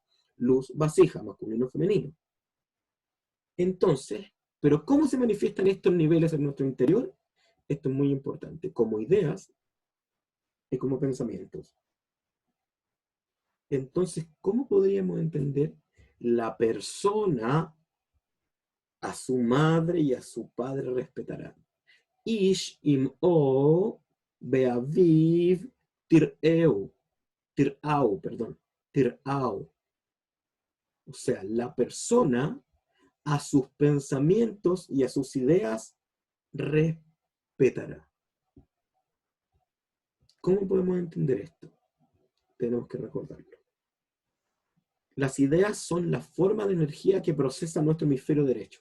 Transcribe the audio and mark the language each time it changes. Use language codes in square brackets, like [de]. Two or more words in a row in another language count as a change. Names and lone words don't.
[es] Luz, vasija, masculino, femenino. Entonces, ¿pero cómo se manifiestan estos niveles en nuestro interior? Esto es muy importante, como ideas y como pensamientos. Entonces, ¿cómo podríamos entender la persona a su madre y a su padre respetará? [he] איש אמו ואביו תיראו, תיראו. [es] O sea, la persona a sus pensamientos y a sus ideas respetará. ¿Cómo podemos entender esto? Tenemos que recordarlo. Las ideas son la forma de energía que procesa nuestro hemisferio derecho.